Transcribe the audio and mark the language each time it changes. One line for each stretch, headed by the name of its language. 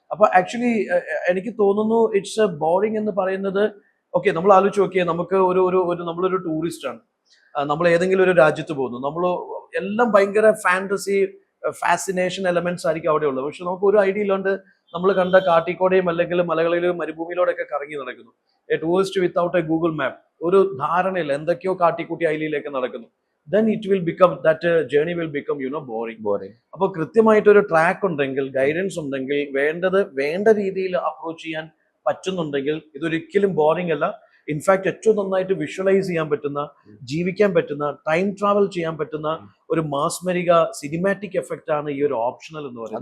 Malayalam: അപ്പൊ ആക്ച്വലി എനിക്ക് തോന്നുന്നു
English: it's a boring
Malayalam: എന്ന് പറയുന്നത്, ഓക്കെ, നമ്മൾ ആലോചിച്ച് നോക്കിയാൽ നമുക്ക് നമ്മളൊരു ടൂറിസ്റ്റ് ആണ്, നമ്മൾ ഏതെങ്കിലും ഒരു രാജ്യത്ത് പോകുന്നു, നമ്മൾ എല്ലാം ഭയങ്കര ഫാസിനേഷൻ എലമെന്റ്സ് ആയിരിക്കും അവിടെ ഉള്ളത്. പക്ഷെ നമുക്ക് ഒരു ഐഡിയ ഇല്ലാണ്ട് നമ്മൾ കണ്ട കാട്ടിക്കോടെയും അല്ലെങ്കിൽ മലകളിലും മരുഭൂമിയിലൂടെയൊക്കെ കറങ്ങി നടക്കുന്നു.
English: a tourist without a Google map,
Malayalam: ഒരു ധാരണയില്ല, എന്തൊക്കെയോ കാട്ടിക്കൂട്ടി ഐലിയിലേക്ക് നടക്കുന്നു.
English: then it will become that journey will become boring.
Malayalam: അപ്പോൾ കൃത്യമായിട്ട് ഒരു ട്രാക്ക് ഉണ്ടെങ്കിൽ, ഗൈഡൻസ് ഉണ്ടെങ്കിൽ, വേണ്ട രീതിയിൽ അപ്രോച്ച് ചെയ്യാൻ പറ്റുന്നുണ്ടെങ്കിൽ ഇതൊരിക്കലും ബോറിംഗ് അല്ല. ഇൻഫാക്ട് ഏറ്റവും നന്നായിട്ട് വിഷ്വലൈസ് ചെയ്യാൻ പറ്റുന്ന, ജീവിക്കാൻ പറ്റുന്ന, ടൈം ട്രാവൽ ചെയ്യാൻ പറ്റുന്ന ഒരു മാസ്മരിക സിനിമാറ്റിക് എഫക്റ്റ് ആണ് ഈ ഒരു ഓപ്ഷണൽ എന്ന് പറയുന്നത്.